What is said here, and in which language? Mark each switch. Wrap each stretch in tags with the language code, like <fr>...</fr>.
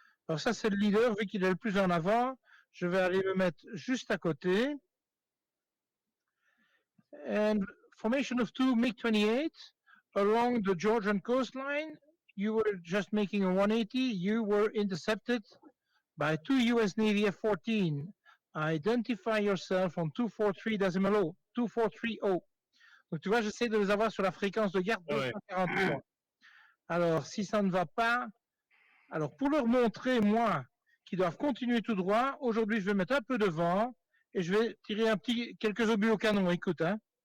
<fr>Alors ça, c'est le leader, vu qu'il est le plus en avant. Je vais aller le mettre juste à côté.</fr> <en>And formation of 2 MiG-28 along the Georgian coastline. You were just making a 180. You were intercepted by 2 US Navy F-14. Identify yourself on 243.0. 2430.</en> <fr>Donc tu vois, j'essaie de les avoir sur la fréquence de garde 243. Alors, si ça ne va pas, alors pour leur montrer, moi, qu'ils doivent continuer tout droit, aujourd'hui, je vais mettre un peu de vent et je vais tirer quelques obus au canon. Écoute, hein.</fr>